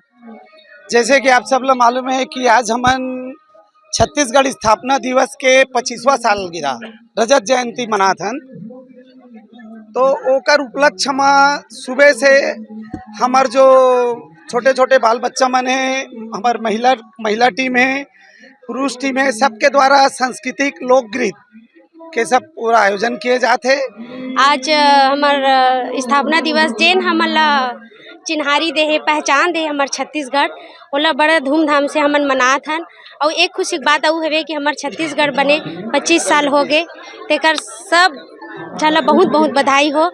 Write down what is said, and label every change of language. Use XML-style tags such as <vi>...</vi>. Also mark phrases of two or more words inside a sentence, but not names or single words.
<hne>जैसे कि आप सब लोग मालूम है कि आज हमन छत्तीसगढ़ स्थापना दिवस के 25वां साल गिरा रजत जयंती मनाथन, तो ओकर उपलक्ष्य में सुबह से हमार जो छोटे छोटे बाल बच्चा मन है, हमार महिला टीम है, पुरुष टीम है, सबके द्वारा सांस्कृतिक लोकगीत के सब पूरा आयोजन किए जाते। आज हमार स्थापना दिवस जेन हमन ला चिन्हारी दे है, पहचान दे हमार छत्तीसगढ़, ओला बड़ा धूमधाम से हमन मनात हन। और एक खुशी की बात अउ हवे कि हमार छत्तीसगढ़ बने 25 साल हो गए, तेकर सब झला बहुत बहुत बधाई हो।</hne>